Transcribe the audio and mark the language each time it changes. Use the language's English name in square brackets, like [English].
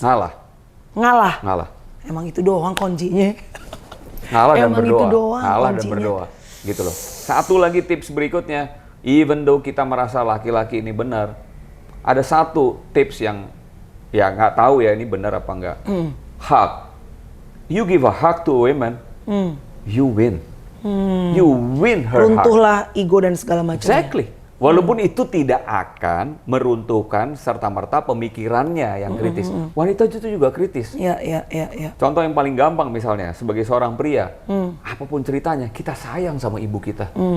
[Indonesian] Ngalah. Emang itu doang kuncinya. Ngalah dan berdoa. Itu doang ngalah kuncinya. Dan berdoa. Gitu loh. Satu lagi tips berikutnya, [English] even though [Indonesian] kita merasa laki-laki ini benar, ada satu tips yang ya nggak tahu ya ini benar apa enggak. [English] Hug. You give a hug to a woman, you win. You win her heart. [Indonesian] Runtuhlah ego dan segala macam. [English] Exactly. [Indonesian] Walaupun itu tidak akan meruntuhkan serta-merta pemikirannya yang kritis. Wanita itu juga kritis. Iya. Contoh yang paling gampang misalnya, sebagai seorang pria, apapun ceritanya, kita sayang sama ibu kita.